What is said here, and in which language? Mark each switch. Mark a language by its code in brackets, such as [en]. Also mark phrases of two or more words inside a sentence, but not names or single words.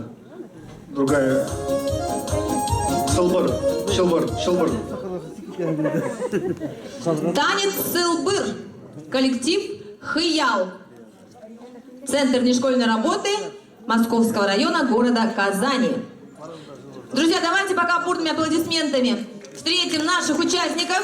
[ru] Другая. Шылбыр, шылбыр, шылбыр. Танец «Сылбыр». Коллектив «Хыял». Центр внешкольной работы Московского района города Казани. Друзья, давайте пока бурными аплодисментами встретим наших участников.